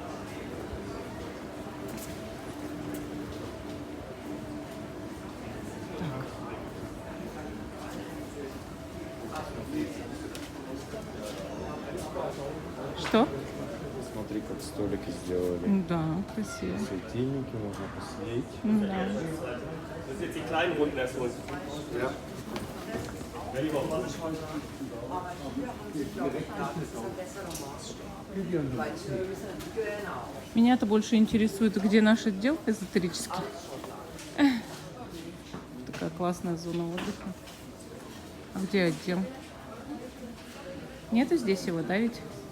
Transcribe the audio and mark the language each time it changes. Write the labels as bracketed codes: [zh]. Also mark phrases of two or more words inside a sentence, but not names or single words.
[ru] Что? Смотри, как столики сделали. Да, красиво. Светильники можно посидеть. Да. [de] Das sind jetzt die kleinen Runden erstmal. Ja. [ru] Меня-то больше интересует, где наш отдел эзотерический. Такая классная зона отдыха. А где отдел? Нету здесь его, да, ведь?